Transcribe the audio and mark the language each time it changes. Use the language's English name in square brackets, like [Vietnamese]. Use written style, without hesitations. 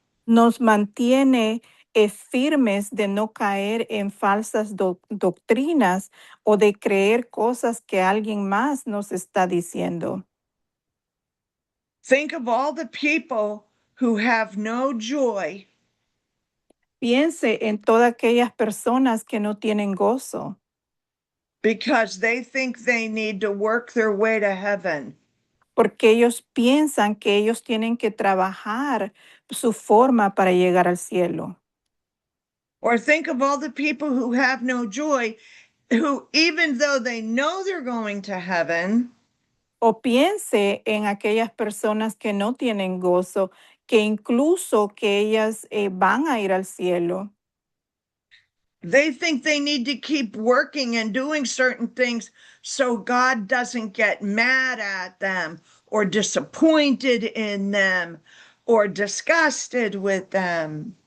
[Spanish] nos mantiene firmes de no caer en falsas doctrinas o de creer cosas que alguien más nos está diciendo. [English] Think of all the people who have no joy [Spanish] Piense en todas aquellas personas que no tienen gozo [English] because they think they need to work their way to heaven. [Spanish] porque ellos piensan que ellos tienen que trabajar su forma para llegar al cielo. [English] Or think of all the people who have no joy, who, even though they know they're going to heaven, [Spanish] O piense en aquellas personas que no tienen gozo, que incluso que ellas van a ir al cielo. [English] they think they need to keep working and doing certain things so God doesn't get mad at them or disappointed in them or disgusted with them.